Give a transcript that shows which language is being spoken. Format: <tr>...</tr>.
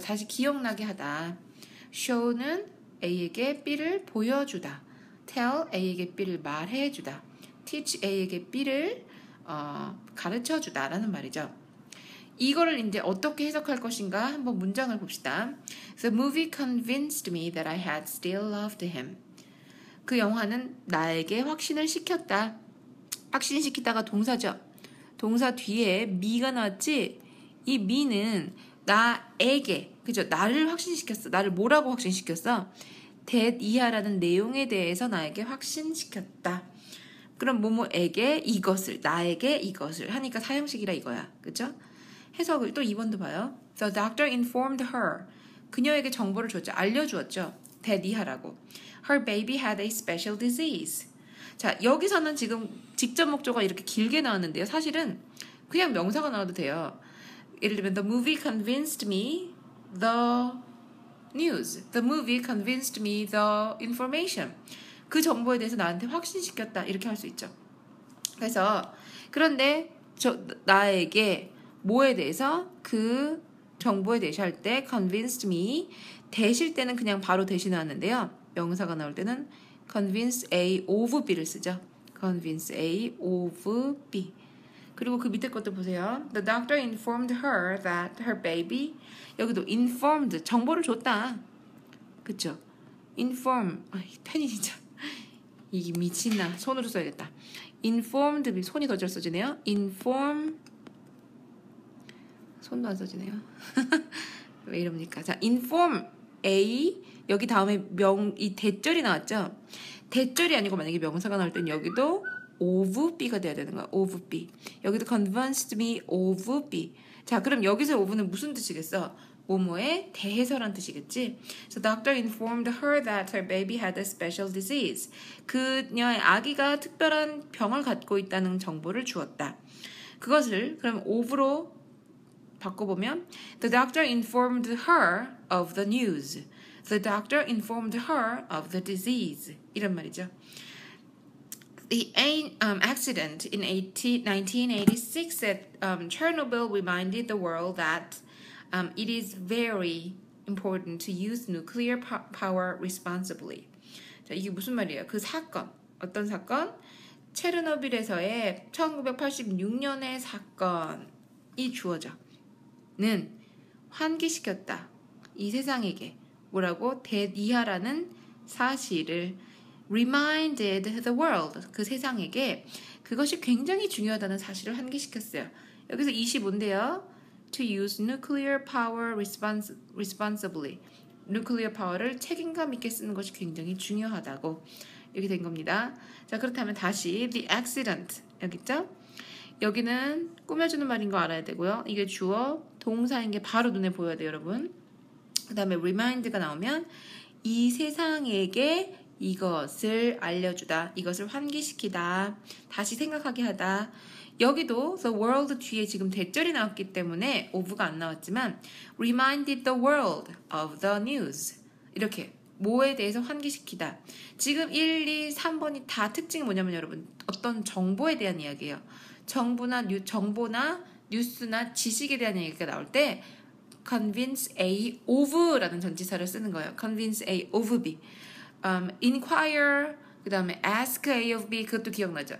<ko>다시 기억나게 하다. show는 A에게 B를 보여주다. tell A에게 B를 말해주다. teach A에게 B를 가르쳐주다 라는 말이죠. 이거를 이제 어떻게 해석할 것인가 한번 문장을 봅시다.</ko> <en>The movie convinced me that I had still loved him.</en> <ko>그 영화는 나에게 확신을 시켰다. 확신시키다가 동사죠. 동사 뒤에 me가 나왔지? 이 me는 나에게, 그죠? 나를 확신시켰어. 나를 뭐라고 확신시켰어? that 이하라는 내용에 대해서 나에게 확신시켰다. 그럼 뭐뭐에게 이것을, 나에게 이것을 하니까 사형식이라 이거야. 그죠? 해석을 또 2번도 봐요.</ko> <en>The doctor informed her.</en> <ko>그녀에게 정보를 줬죠. 알려주었죠. that 이하라고.</ko> <en>Her baby had a special disease.</en> <ko>자, 여기서는 지금 직접 목적어가 이렇게 길게 나왔는데요. 사실은 그냥 명사가 나와도 돼요.</ko> <en>예를 들면 The movie convinced me the news. The movie convinced me the information.</en> <ko>그 정보에 대해서 나한테 확신시켰다. 이렇게 할 수 있죠. 그래서 그런데 나에게 뭐에 대해서 그 정보에 대해서 할 때 convinced me 대실 때는 그냥 바로 대신 나왔는데요. 명사가 나올 때는 convince A of B를 쓰죠.</ko> <en>convince A of B.</en> <ko>그리고 그 밑에 것도 보세요.</ko> <en>The doctor informed her that her baby</en> <ko>여기도 informed 정보를 줬다. 그쵸? inform 이 펜이 진짜 이게 미친나. 손으로 써야겠다. informed, 손이 더 잘 써지네요. inform, 손도 안 써지네요. 왜 이럽니까? 자, inform A, 여기 다음에 이 대절이 나왔죠? 대절이 아니고 만약에 명사가 나올 땐 여기도 of B가 돼야 되는 거야. of B. 여기도 convinced me of B. 자, 그럼 여기서 of는 무슨 뜻이겠어? 뭐뭐에 대해서란 뜻이겠지?</ko> <en>So doctor informed her that her baby had a special disease.</en> <ko>그녀의 아기가 특별한 병을 갖고 있다는 정보를 주었다. 그것을 그럼 of로 바꿔보면</ko> <en>The doctor informed her of the news. The doctor informed her of the disease.</en> <ko>이런 말이죠.</ko> <en>The accident in 1986 at Chernobyl reminded the world that it is very important to use nuclear power responsibly.</en> <ko>자, 이게 무슨 말이에요? 그 사건, 어떤 사건? 체르노빌에서의 1986년의 사건이 주어져는 환기시켰다. 이 세상에게 뭐라고? 대이하라는 사실을</ko> <en>reminded the world,</en> <ko>그 세상에게 그것이 굉장히 중요하다는 사실을 환기시켰어요. 여기서 25인데요.</ko> <en>To use nuclear power responsibly.</en> <ko>nuclear power를 책임감 있게 쓰는 것이 굉장히 중요하다고 이렇게 된 겁니다. 자, 그렇다면 다시 the accident 여기 있죠? 여기는 꾸며주는 말인 거 알아야 되고요. 이게 주어, 동사인 게 바로 눈에 보여야 돼요, 여러분. 그 다음에 remind가 나오면 이 세상에게 이것을 알려주다, 이것을 환기시키다, 다시 생각하게 하다. 여기도 the world 뒤에 지금 대절이 나왔기 때문에 of가 안 나왔지만</ko> <en>reminded the world of the news.</en> <ko>이렇게 뭐에 대해서 환기시키다. 지금 1, 2, 3번이 다 특징이 뭐냐면 여러분 어떤 정보에 대한 이야기예요. 정보나 뉴스나 지식에 대한 얘기가 나올 때 convince A of라는 전치사를 쓰는 거예요.</ko> <en>convince A of B.</en> <ko>inquire, 그 다음에 ask A of B, 그것도 기억나죠?</ko>